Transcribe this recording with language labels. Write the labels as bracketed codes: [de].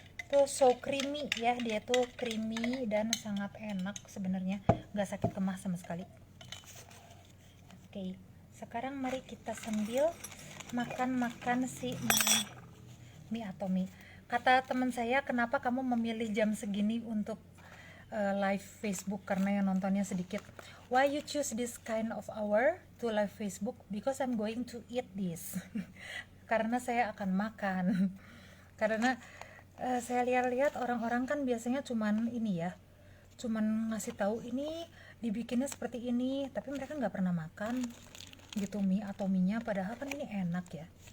[id] Tuh so creamy ya, dia tuh creamy dan sangat enak sebenarnya, nggak sakit kemah sama sekali. Oke, sekarang mari kita sambil makan si mie Atomy. Kata teman saya, kenapa kamu memilih jam segini untuk live Facebook? Karena yang nontonnya sedikit. [en] Why you choose this kind of hour to live Facebook? Because I'm going to eat this. [id] Karena saya akan makan. Karena saya lihat-lihat orang-orang kan biasanya cuman ini ya, cuman ngasih tahu ini dibikinnya seperti ini, tapi mereka nggak pernah makan gitu mie Atomy-nya, padahal kan ini enak ya.